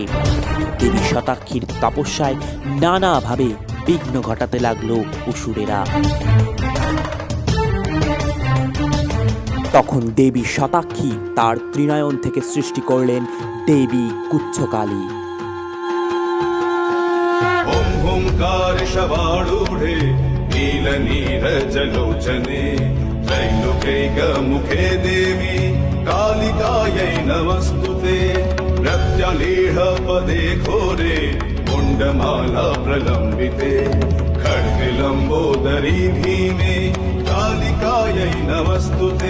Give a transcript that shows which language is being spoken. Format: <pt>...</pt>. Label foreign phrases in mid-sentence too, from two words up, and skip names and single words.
<bn>দেবী শতাক্ষীর তপস্যায় নানাভাবে বিঘ্ন ঘটাতে লাগলো অসুরেরা। তখন দেবী শতাক্ষী তার ত্রিনয়ন থেকে সৃষ্টি করলেন দেবী গুচ্ছকালী।</bn> <sa>ओम ओंकार शवारूढे नील नीरजलोचने त्रैलोक्यैक मुखे देवी कालिकायै नमस्तुते प्रत्यलीढ पदे घोरे मुण्डमाला प्रलम्बिते खड्गलम्बोदरी भीमे कालिकायै नमस्तुते</sa>